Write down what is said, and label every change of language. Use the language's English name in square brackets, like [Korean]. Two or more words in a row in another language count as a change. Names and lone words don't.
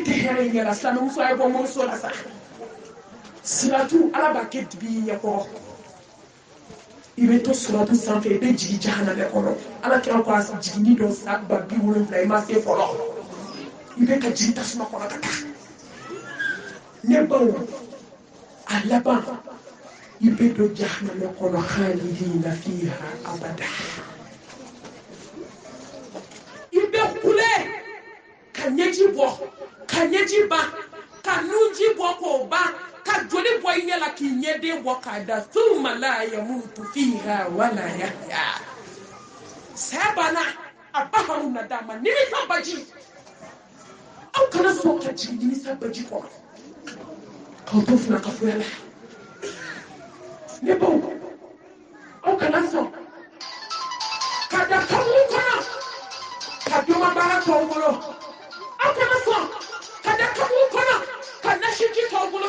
[Bambara] tɛ hɛrɛ in ɲɛla silamɛmuso a ye bɔ moriso la sa siratu ala b'a kɛ dibi i ɲɛkɔrɔ i bɛ to siratu sanfɛ i bɛ jigin jahanama kɔnɔ ala kɛra ko a jiginni dɔ sa ba 70 i ma se fɔlɔ i bɛ ka jigin tasuma kɔnɔ ka taa ne baw a laban i bɛ don jahanama kɔnɔ [Arabic] خالدين فيها أبدا [Bambara] i bɛ kule ka ɲɛji bɔ ka ɲɛji ban ka nunji bɔ k'o ban ka joli bɔ i ɲɛ la k'i ɲɛden bɔ k'a da [Arabic] ثم لا يموت فيها ولا يحيى [Bambara] saya banna a ba hɔrɔn na d'a ma nimisa baji aw kana sɔn ka jigin nimisa baji kɔnɔ k'aw to fila ka foya la ne baw aw kana sɔn ka da kaburu kɔnɔ ka doma baara tɔw bolo aw kana sɔn ka da kaburu kɔnɔ ka nasiji tɔw bolo